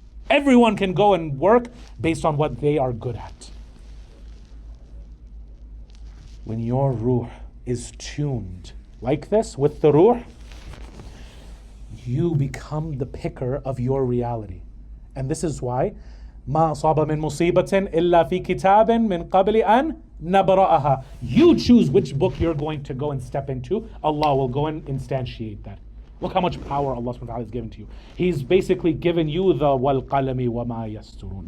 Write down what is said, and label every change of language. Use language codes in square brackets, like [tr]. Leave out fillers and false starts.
[en] Everyone can go and work based on what they are good at. When your ruh is tuned like this with the ruh, you become the picker of your reality. [ar] And this is why مَا أَصَابَ مِن مُصِيبَةٍ إِلَّا فِي كِتَابٍ مِّن قَبْلِ أَن نَبْرَأَهَا. [en] You choose which book you're going to go and step into. Allah will go and instantiate that. Look how much power Allah subhanahu wa ta'ala has given to you. He's basically given you the [ar] وَالْقَلَمِ وَمَا يَسْتُرُونَ.